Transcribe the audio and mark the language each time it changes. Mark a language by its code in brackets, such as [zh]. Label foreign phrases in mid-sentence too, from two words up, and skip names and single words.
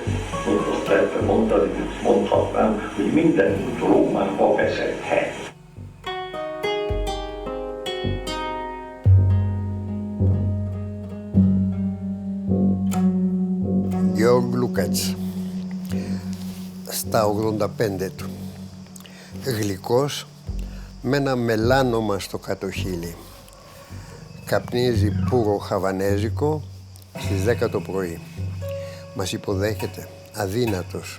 [hu] Azt lehetne mondani, hogy mondhatnám, hogy minden út Rómába vezethet. György Lukács, [el] στα 85 του, γλυκός, με ένα μελάνομα στο κάτω χείλη. Καπνίζει πουρο χαβανέζικο στις 10 το πρωί. Μας υποδέχεται, αδύνατος.